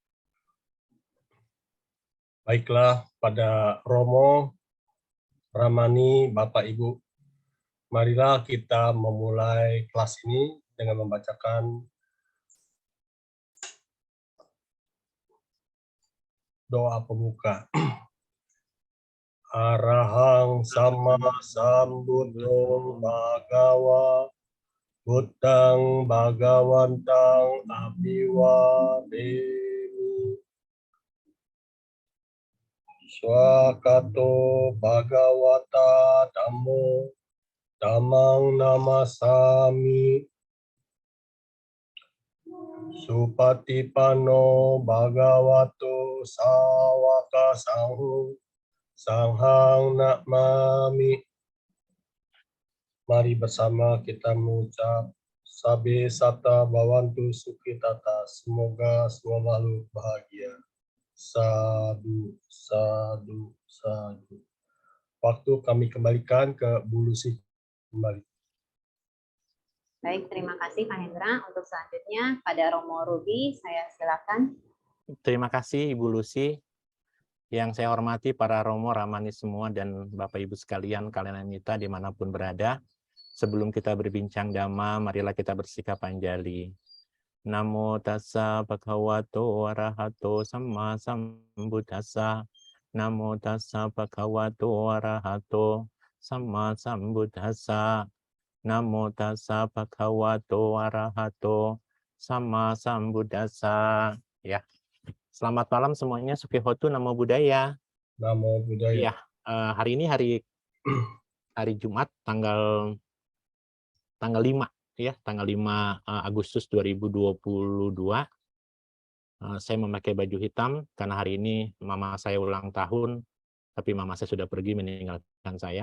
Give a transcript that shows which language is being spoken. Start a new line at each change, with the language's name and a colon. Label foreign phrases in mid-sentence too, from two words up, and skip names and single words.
Indonesian: Baiklah, pada Romo, Ramani, Bapak Ibu, marilah kita memulai kelas ini dengan membacakan doa pembuka.
Pali: Arahang sama sambuddho bhagawa buddhang bhagawantang abhiwademi swakato bhagawata dhammo dhammang namasami supatipanno bhagavato sawaka sangho sanghang namami.
Indonesian: Mari bersama kita mengucap
Pali: Sabe Sata Bhavantu Sukhitata.
Indonesian: Semoga semua makhluk bahagia.
Pali: Sadu, sadu, sadu.
Indonesian: Waktu kami kembalikan ke Bu Lucy kembali. Baik, terima kasih Pak Hendra. Untuk selanjutnya pada Romo Ruby, saya silakan. Terima kasih Ibu Lucy. Yang saya hormati para Romo Ramani semua dan Bapak Ibu sekalian, kalian Amita dimanapun berada. Sebelum kita berbincang Dhamma, marilah kita bersikap Anjali.
Pali: Namo tassa bhagavato arahato samma sambuddhassa. Namo tassa bhagavato arahato samma sambuddhassa. Namo tassa bhagavato arahato samma sambuddhassa.
Indonesian: Ya. Selamat malam semuanya,
Pali: Sukihontu Namo Buddhaya. Namo Buddhaya.
Indonesian: Ya, hari ini hari Jumat tanggal 5 ya, tanggal 5 Agustus 2022. Saya memakai baju hitam karena hari ini mama saya ulang tahun, tapi mama saya sudah pergi meninggalkan saya.